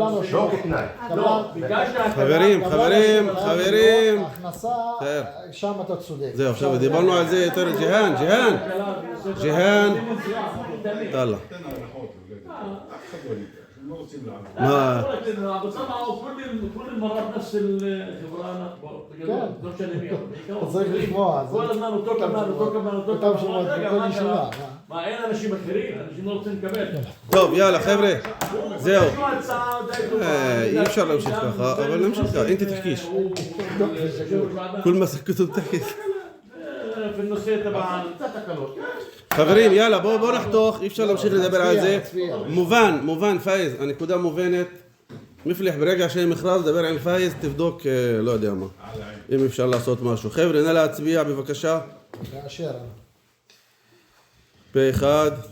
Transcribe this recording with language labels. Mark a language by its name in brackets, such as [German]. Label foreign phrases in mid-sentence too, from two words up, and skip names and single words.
[Hebrew] לא רשום. כתנאי. חברים. הכנסה, שם אתה צודק. זהו, עכשיו דיברנו על זה יותר. ג'יהאן. טלע. תן הנחות, אף אחד לא ייתן, הם לא רוצים לעבוד. מה? [Arabic] كل المرات نفس الخبرة [Hebrew] לא משנה מי. צריך לשמוע. כל הזמן אותו קבלן. אותם שמות בכל ישיבה. מה, אין אנשים אחרים? אנשים לא רוצים לקבל. טוב, יאללה, חבר'ה. זהו. אי אפשר להמשיך ככה, אבל נמשיך ככה. [Arabic] إنتي تحكيش. [Hebrew] כל מה שכתוב תחכיש. [Arabic] في النصية تبع [Hebrew] חברים, יאללה, בואו נחתוך, אי אפשר להמשיך לדבר על זה. מובן, פאיז, הנקודה מובנת. מפליח, ברגע שיהיה מכרז, דבר עם פאיז, תבדוק, לא יודע מה. אם אפשר לעשות משהו. חבר'ה, נא להצביע, בבקשה. לאשר. פה אחד.